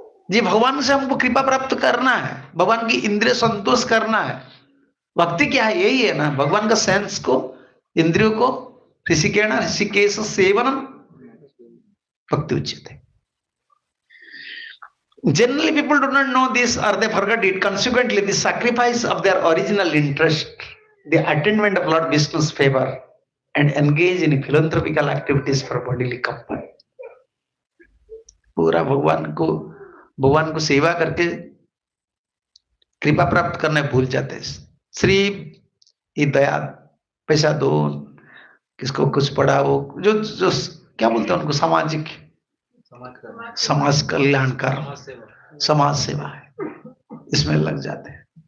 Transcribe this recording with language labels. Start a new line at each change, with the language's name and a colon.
Hindi: जी भगवान से हमको कृपा प्राप्त करना है, भगवान की इंद्रिय संतोष करना है। भक्ति क्या है? यही है ना, भगवान का सेंस को, इंद्रियों को,
Sanskrit: ऋषिकेण ऋषिकेश सेवनम भक्ति उच्यते।
English: Generally people do not know this or they forget it. Consequently the sacrifice of their original interest, the attainment of Lord Vishnu's favor and engage in philanthropical activities for bodily comfort.
Hindi: पूरा भगवान को सेवा करके कृपा प्राप्त करने भूल जाते हैं। श्री दया, पैसा दो, किसको कुछ पढ़ाओ, जो जो क्या बोलते हैं उनको, सामाजिक समाज कल्याण कर, समाज सेवा है, इसमें लग जाते हैं।